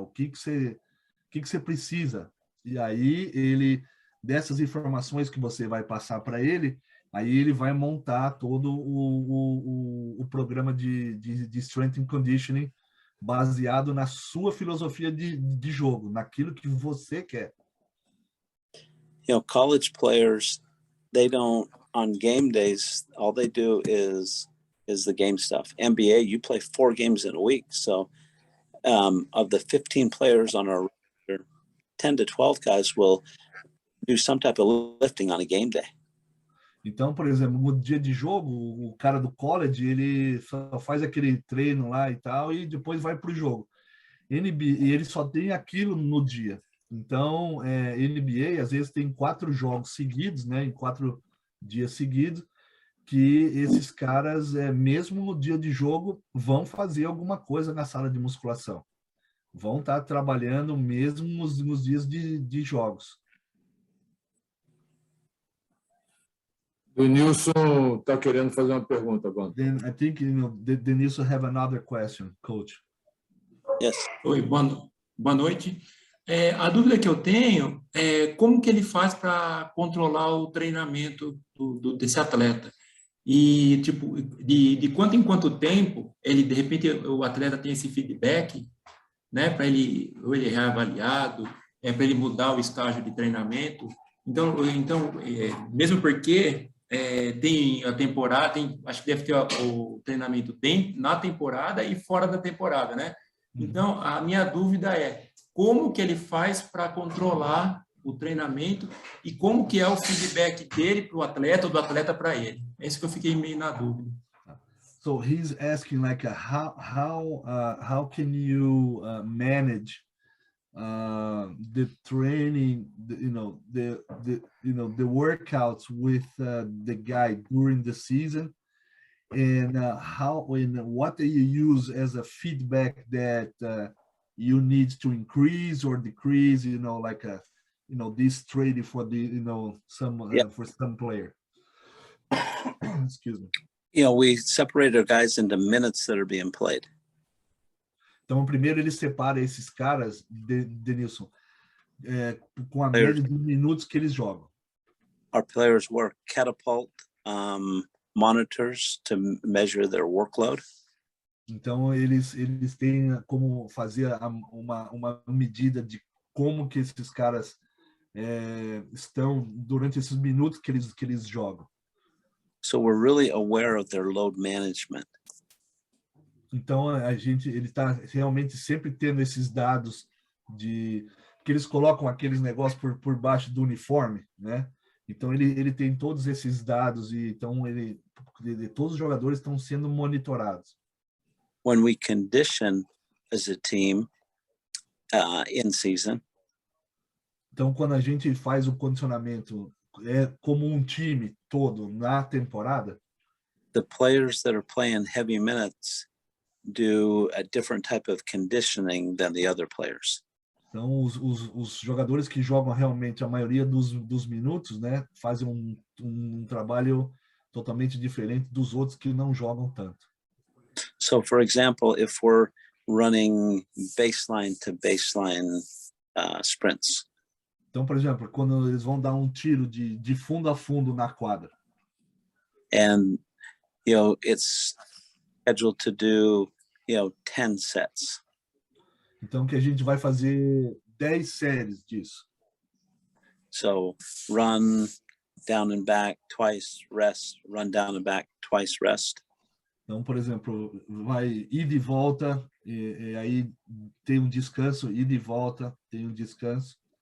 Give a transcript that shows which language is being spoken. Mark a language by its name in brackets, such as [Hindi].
[Portuguese] O que você precisa? E aí, dessas informações que você vai passar para ele, aí ele vai montar todo o programa de strength and conditioning baseado na sua filosofia de jogo, naquilo que você quer. [English] College players, they don't, on game days, all they do is the game stuff. NBA, you play 4 games in a week. So of the 15 players on our roster, 10 to 12 guys will do some type of lifting on a game day. [Portuguese] Então, por exemplo, no dia de jogo, o cara do college, ele só faz aquele treino lá e tal, e depois vai para o jogo. NBA, e ele só tem aquilo no dia. Então, NBA, às vezes, tem 4 jogos seguidos, né, em 4 dias seguidos, que esses caras, mesmo no dia de jogo, vão fazer alguma coisa na sala de musculação. Vão estar trabalhando mesmo nos dias de jogos. O Nilson está querendo fazer uma pergunta, Bando. [English] Then I think Denilson have another question, coach. Yes. [Portuguese] Oi, boa noite. A dúvida que eu tenho é como que ele faz para controlar o treinamento desse atleta. E, tipo, de quanto em quanto tempo ele, de repente, o atleta tem esse feedback, né, para ele, ou ele é reavaliado, para ele mudar o estágio de treinamento. Então mesmo porque tem a temporada, acho que deve ter o treinamento na temporada e fora da temporada, né? Então, a minha dúvida é como que ele faz para controlar o treinamento e como que é o feedback dele para o atleta ou do atleta para ele. É isso que eu fiquei meio na dúvida. [English] So he's asking like how can you manage the training, the workouts with the guy during the season, and what do you use as a feedback that you need to increase or decrease, like this training for the for some player. Excuse me. We separate our guys into minutes that are being played. [Portuguese] Então, primeiro ele separa esses caras, Denilson, com a média de minutos que eles jogam. [English] Our players wear catapult monitors to measure their workload. [Portuguese] Então, eles têm como fazer uma medida de como que esses caras estão durante esses minutos que eles jogam. [English] So we're really aware of their load management. [Portuguese] Então, ele está realmente sempre tendo esses dados que eles colocam aqueles negócios por baixo do uniforme, né? Então, ele tem todos esses dados e então todos os jogadores estão sendo monitorados. [English] When we condition as a team in season, [Portuguese] então, quando a gente faz o condicionamento como um time todo na temporada, [English] the players that are playing heavy minutes do a different type of conditioning than the other players. [Portuguese] Então, os jogadores que jogam realmente a maioria dos minutos, né, fazem um trabalho totalmente diferente dos outros que não jogam tanto. [English] So, for example, if we're running baseline to baseline sprints. [Portuguese] Então, por exemplo, quando eles vão dar um tiro de fundo a fundo na quadra. [English] And, it's scheduled to do, 10 sets. [Portuguese] Então, que a gente vai fazer 10 séries disso. [English] So, run down and back twice, rest, run down and back twice, rest. [Portuguese] Então, por exemplo, vai ida e volta, e aí tem um descanso, ida e volta, tem um descanso.